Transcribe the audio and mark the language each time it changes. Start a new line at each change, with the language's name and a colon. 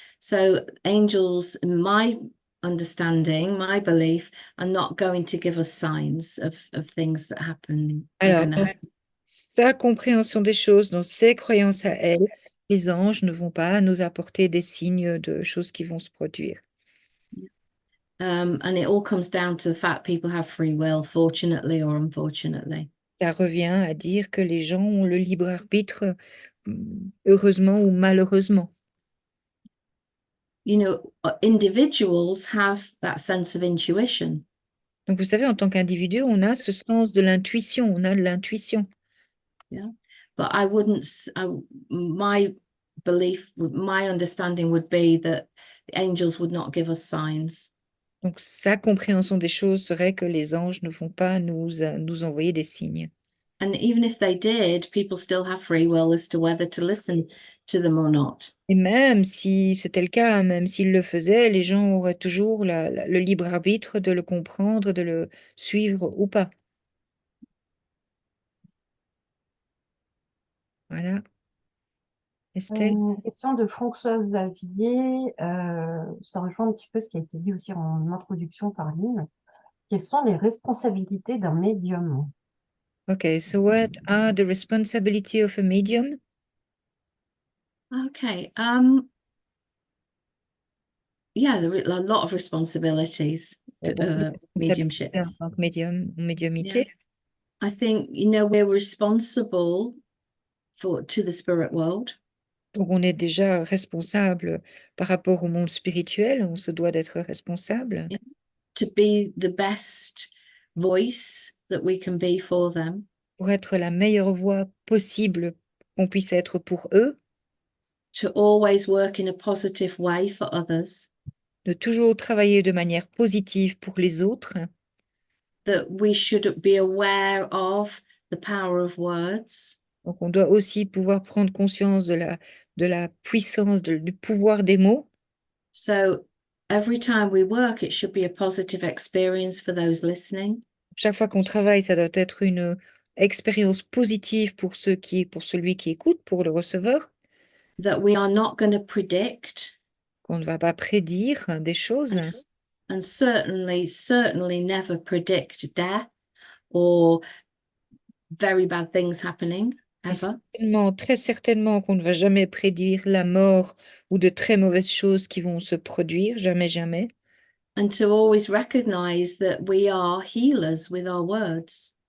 English: So angels, in my understanding, my belief, are not going to give us signs of things that happen.
French: Alors, dans sa compréhension des choses, dans ses croyances à elle, les anges ne vont pas nous apporter des signes de choses qui vont se produire.
English: And it all comes down to the fact people have free will, fortunately or unfortunately.
French: Ça revient à dire que les gens ont le libre arbitre, heureusement ou malheureusement.
English: Individuals have that sense of intuition.
French: Donc, vous savez, en tant qu'individu, on a ce sens de l'intuition, on a de l'intuition.
English: Yeah. But I wouldn't, my belief, my understanding would be that the angels would not give us signs.
French: Donc, sa compréhension des choses serait que les anges ne vont pas nous envoyer des signes.
English: And even if they did, people still have free will as to whether to listen to them or not.
French: Et même si c'était le cas, même s'ils le faisaient, les gens auraient toujours le libre arbitre de le comprendre, de le suivre ou pas. Voilà. Estelle? Question de Françoise Xavier. Ça rejoint un petit peu ce qui a été dit aussi en introduction par Lynn. Quelles sont les responsabilités d'un médium?
English: Okay, so what are the responsibility of a medium? Okay. Yeah, there are a lot of responsibilities to
French: Beaucoup de
English: mediumship.
French: responsabilités en tant que médium, en médiumité. Yeah.
English: I think, you know, we're responsible to the spirit world.
French: Donc, on est déjà responsable par rapport au monde spirituel, on se doit d'être responsable
English: To be the best voice that we can be for them.
French: pour être la meilleure voix possible qu'on puisse être pour eux,
English: To always work in a positive way for others.
French: de toujours travailler de manière positive pour les autres,
English: That we should be aware of the power of words.
French: Donc, on doit aussi pouvoir prendre conscience de la puissance, du pouvoir des mots.
English: So every time we work, it should be a positive experience for those listening.
French: Chaque fois qu'on travaille, ça doit être une expérience positive pour celui qui écoute, pour le receveur,
English: That we are not going to predict
French: qu'on ne va pas prédire des choses
English: and certainly never predict death or very bad things happening
French: et
English: ever.
French: très certainement qu'on ne va jamais prédire la mort ou de très mauvaises choses qui vont se produire, jamais, jamais.
English: And to always recognize that we are healers with our words.